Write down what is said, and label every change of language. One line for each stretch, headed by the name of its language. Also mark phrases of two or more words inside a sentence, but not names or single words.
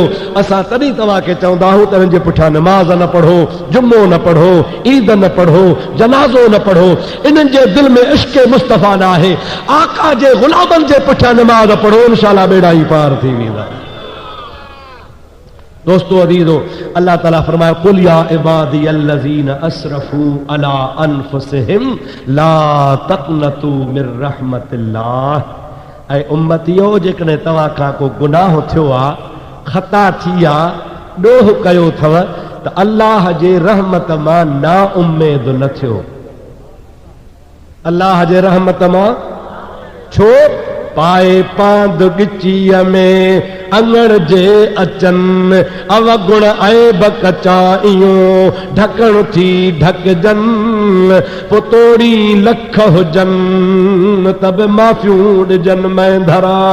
Sindhi: असां तॾहिं तव्हांखे चवंदा आहियूं त हिन जे पुठियां नमाज़ न पढ़ो जुम्मो न पढ़ो ईद न पढ़ो जनाज़ो न पढ़ो। इन्हनि जे दिलि में इश्क़ मुस्तफ़ा न आहे। आका जे ग़ुलामनि जे पुठियां नमाज़ पढ़ो इंशाअल्लाह बेड़ा ई पार थी वेंदा। दोस्तों अजीजो अल्लाह ताला फरमाए
Arabic: قل يا عبادي الذين أسرفوا على أنفسهم لا تقنطوا من رحمة الله.
Sindhi: ऐं उम्मतियो जेकॾहिं तव्हां खां को गुनाह थियो आहे ख़ता थी आहे ॾोह कयो अथव त अल्लाह जे रहमत मां ना उम्मीद न थियो। अल्लाह जे रहमत मां छो पाए पांद गिचीअ में अंगड़ जे अचन अवगुण ऐब कचा इयो ढकण थी ढकजन पुतोड़ी लख हुजन तब माफ़ियूं ॾिजन में धरा।